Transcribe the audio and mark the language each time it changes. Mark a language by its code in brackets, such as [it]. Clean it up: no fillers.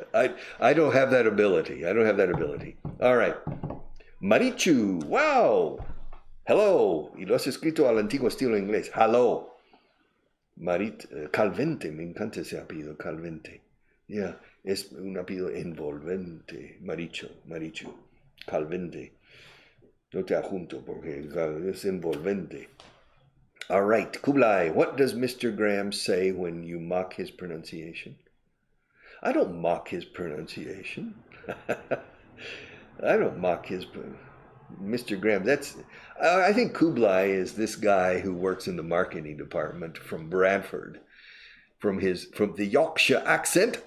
[en] I don't have that ability. I don't have that ability. All right. Marichu. Wow. Hello. [es] Y lo has escrito al antiguo estilo inglés. Hello. Calvente. Me encanta ese apellido. Calvente. Yeah. Es un apellido envolvente. Marichu. Calvente. No te adjunto porque es envolvente. [en] All right, Kublai, what does Mr. Graham say when you mock his pronunciation? I don't mock his pronunciation. I don't mock his Mr. Graham. I think Kublai is this guy who works in the marketing department from Bradford, from the Yorkshire accent.